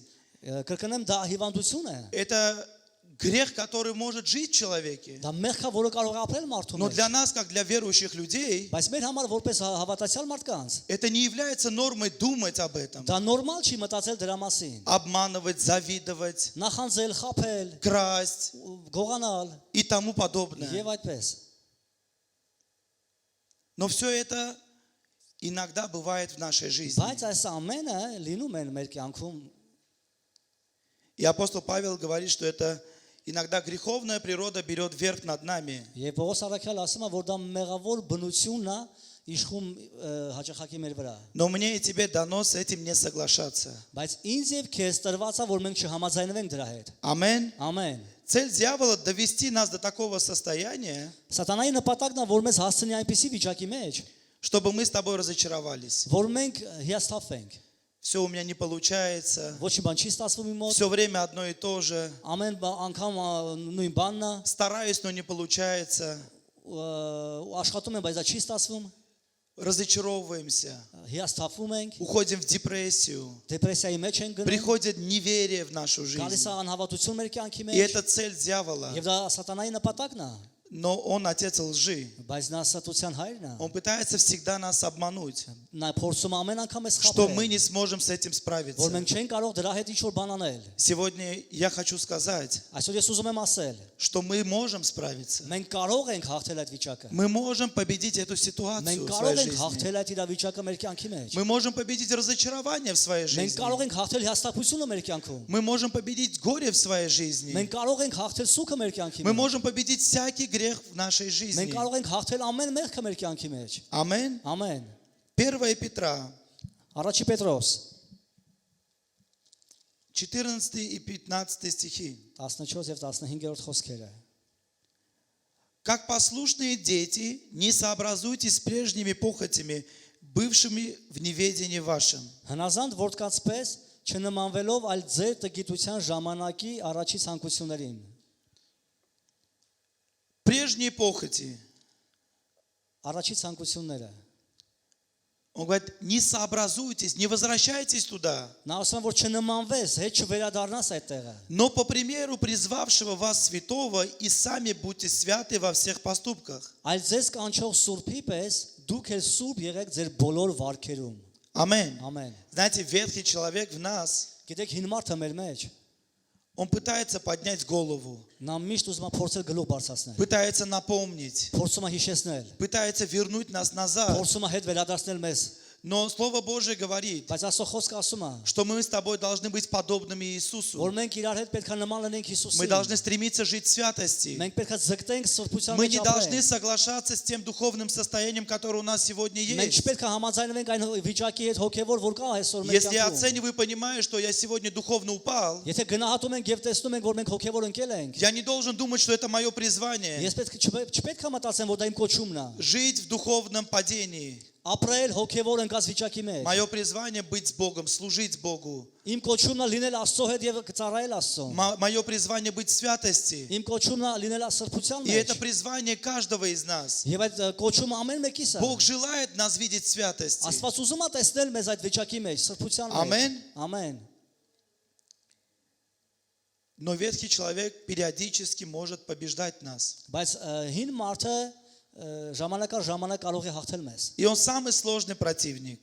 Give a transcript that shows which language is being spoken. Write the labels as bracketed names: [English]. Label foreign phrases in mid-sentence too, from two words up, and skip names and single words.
[Armenian] Կրկնեմ դա հիվանդություն է։ [Russian] Это грех, который может жить в человеке. [Armenian] Դա մեղք է, որը կարող է ապրել մարդու [Russian] Но [Armenian] մեջ։ [Russian] для нас, как для верующих людей, [Armenian] Բայց մեր համար որպես հավատացյալ մարդկանց [Russian] это не является нормой думать об этом. [Armenian] դա նորմալ չի մտածել դրա մասին։ [Russian] Обманывать, завидовать, [Armenian] Նախանձել, խափել, [Russian] красть [Armenian] գողանալ [Russian] и тому подобное. [Armenian] եւ այդպես։ [Russian] Но все это иногда бывает в нашей жизни. [Armenian] Բայց այս ամենը լինում են մեր կյանքում։ [Russian] И апостол Павел говорит, что это иногда греховная природа берет верх над нами. [Armenian] Եվ Պողոս առաքյալը ասում է, որ դա մեղավոր բնությունն է իշխում հաճախակի մեր վրա։ [Russian] Но мне и тебе дано с этим не соглашаться. [Armenian] Բայց ինձ եւ քեզ տրված է, որ մենք չհամաձայնվենք դրա հետ։ Ամեն. Ամեն։ [Russian] Цель дьявола довести нас до такого состояния, [Armenian] Սատանայի նպատակն է, որ մեզ հասցնի այնպիսի վիճակի մեջ, [Russian] чтобы мы с тобой разочаровались. [Armenian] որ մենք հիասթափվենք։ [Russian] Все у меня не получается. [Armenian] Ոչ մի բան չի ստացվում իմ մոտ։ [Russian] Все время одно и то же. [Armenian] Ամեն անգամ նույն բանն է, [Russian] Стараюсь, но не получается. [Armenian] աշխատում եմ, բայց դա չի ստացվում։ [Russian] Разочаровываемся. [Armenian] Հիասթափվում ենք, [Russian] Уходим в депрессию. [Armenian] դեպրեսիայի մեջ ենք գնում, [Russian] Приходит неверие в нашу [Armenian] գալիս [Russian] жизнь. [Armenian] է անհավատություն մեր կյանքի [Russian] И [Armenian] մեջ, [Russian] это цель дьявола. [Armenian] եւ դա սատանայի նպատակն է, [Russian] Но он отец лжи. [Armenian] բայց նա սատության հայրն է։ [Russian] Он пытается всегда нас обмануть, [Armenian] Նա փորձում ամեն անգամ էս [Russian] что [Armenian] խափել, [Russian] мы не сможем с этим [Armenian] որ [Russian] справиться. [Armenian] մենք չենք կարող դրա հետ ինչ որ բան անել։ [Russian] Сегодня я хочу сказать, [Armenian] Այսօր ես ուզում եմ ասել, [Russian] что мы можем справиться. [Armenian] մենք կարող ենք հաղթել այդ վիճակը։ [Russian] Мы можем победить эту ситуацию [Armenian] Մենք [Russian] в [Armenian] կարող [Russian] своей [Armenian] ենք [Russian] жизни. [Armenian] հաղթել այդ իրավիճակը մեր կյանքի մեջ։ [Russian] Мы можем победить разочарование в своей [Armenian] Մենք [Russian] жизни. [Armenian] կարող ենք հաղթել հիասթափությունը մեր կյանքում։ [Russian] Мы можем победить горе в своей жизни. [Armenian] Մենք կարող ենք հաղթել սուքը մեր կյանքի [Russian] Мы [Armenian] մեջ։ [Russian] можем победить всякий грех в нашей [Armenian] Մենք [Russian] жизни. [Armenian] կարող ենք հաղթել ամեն մեղքը մեր կյանքի մեջ։ [Russian] Аминь. [Armenian] Ամեն։ [Russian] 1 Петра, [Armenian] Առաջի Պետրոս [Russian] 14 и 15 стихи. [Armenian] 14 եւ 15-րդ խոսքերը։ [Russian] Как послушные дети, не сообразуйтесь с прежними похотями, бывшими в неведении вашем. [Armenian] Հնազանդ որդկացպես չնմանվելով այլ ձեր տգիտության ժամանակի առաջի ցանկություններին։ [Russian] прежние похоти. [Armenian] Առաջի ցանկությունները։ [Russian] Он говорит, не сообразуйтесь, не возвращайтесь туда. [Armenian] Նա ասում է, որ չնմանվես, հետ չվերադառնաս այդ տեղը։ [Russian] Но по примеру призвавшего вас святого и сами будьте святы во всех поступках. [Armenian] Այլ ձեզ կանչող Սուրբի պես դուք էլ սուրբ եղեք ձեր բոլոր վարքերում։ [Russian] Аминь. [Armenian] Ամեն։ [Russian] Знаете, ветхий человек в нас, [Armenian] Գիտեք, հին մարդը մեր մեջ, [Russian] он пытается поднять голову, [Armenian] նա միշտ ուզում է փորձել գլուխ բարձրացնել, [Russian] пытается напомнить, [Armenian] փորձում է հիշեցնել, [Russian] пытается вернуть нас назад. [Armenian] փորձում է հետ վերադարձնել մեզ, [Russian] Но Слово Божие говорит, [Armenian] բայց Աստծո խոսքը ասում է, [Russian] что мы с тобой должны быть подобными [Armenian] որ [Russian] Иисусу. [Armenian] մենք իրար հետ պետք է նման լինենք [Russian] Мы [Armenian] Հիսուսին։ [Russian] должны стремиться жить в святости. [Armenian] Մենք պետք է ձգտենք սրբության [Russian] Мы [Armenian] մեջ [Russian] не должны [Armenian] ապրել։ [Russian] соглашаться с тем духовным состоянием, которое у нас сегодня [Armenian] Մենք [Russian] есть. [Armenian] չպետք է համաձայնվենք այն վիճակի հետ հոգևոր, որ կա այսօր մեր [Russian] Если я [Armenian] կյանքում։ [Russian] оцениваю и понимаю, что я сегодня духовно упал, [Armenian] Եթե գնահատում ենք եւ տեսնում ենք, որ մենք հոգևոր ընկել ենք, [Russian] я не должен думать, что это мое призвание. [Armenian] ես չպետք է մտածեմ, որ դա իմ կոչումն է։ [Russian] Жить в духовном падении. [Armenian] Ապրել հոգևոր ընկած վիճակի մեջ։ [Russian] Мое призвание быть с Богом, служить Богу. [Armenian] Իմ կոչումն է լինել Աստծո հետ եւ ծառայել Աստծուն։ [Russian] Мое призвание быть в святости. [Armenian] Իմ կոչումն է լինել սրբության [Russian] И это [Armenian] մեջ։ [Russian] призвание каждого из нас. [Armenian] Եվ այդ կոչումը ամեն մեկիս է։ [Russian] Бог желает нас видеть в святости. [Armenian] Աստված ուզում է տեսնել մեզ այդ վիճակի մեջ, սրբության մեջ։ Ամեն։ Ամեն։ [Russian] Но ветхий человек периодически может побеждать нас. [Armenian] Բայց հին մարդը ժամանակ առ ժամանակ կարող է հաղթել մեզ։ [Russian] И он самый сложный противник.